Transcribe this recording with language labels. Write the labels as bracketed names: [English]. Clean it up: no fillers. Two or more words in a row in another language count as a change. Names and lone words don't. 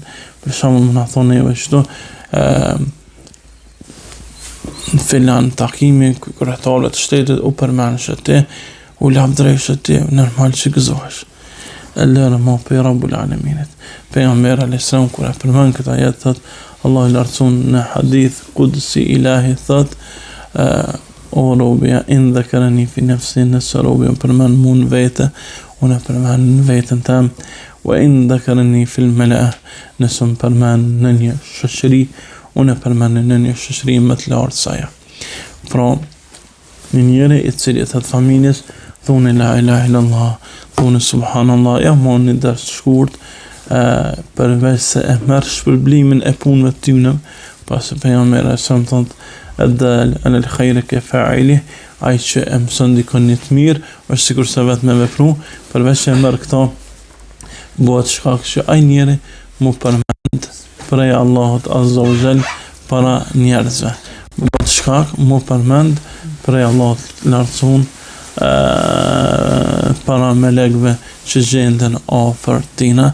[Albanian] Për shembull, më na thonë ju ashtu në filan takimi kryetarëve të shtetit u përmendsh ti, u lavdëresh ti, normal që gëzohesh. Lërë ma për Rabbul Alaminit. Pejgamberi [Arabic] عليه السلام [Albanian] kur e përmend këtë ajet thot Allah i lartësuar në [Arabic] حديث قدسي [Albanian] ilahi thot o robja [Arabic] إن ذكرني في نفسي, [Albanian] nëse robja përmend mu në vete, unë e përmend në veten tam, [Arabic] وإن ذكرني في الملأ, [Albanian] nëse më përmend në një shoqëri, unë e përmend në një shoqëri më të lartë se ajo. Pra, një njeri i cili thot familjes thoni [Arabic] لا إله إلا الله, [Albanian] thoni subhanallah, ja mon një ders shkurt, përveç se e merr shpërblimin e punëve të tyre, pas e pejgamberi sa më thot [Arabic] الدال على الخير كفاعله, [Albanian] ai që e mëson dikon një të mirë, është sikur se vetë me vepru, përveç se e merr këto, bëhet shkak që ai njeri mu përmend prej Allahut [Arabic] عز وجل [Albanian] para njerëzve. Bëhet shkak mu përmend prej Allahut lartësuar para melekve që gjenden afër tina.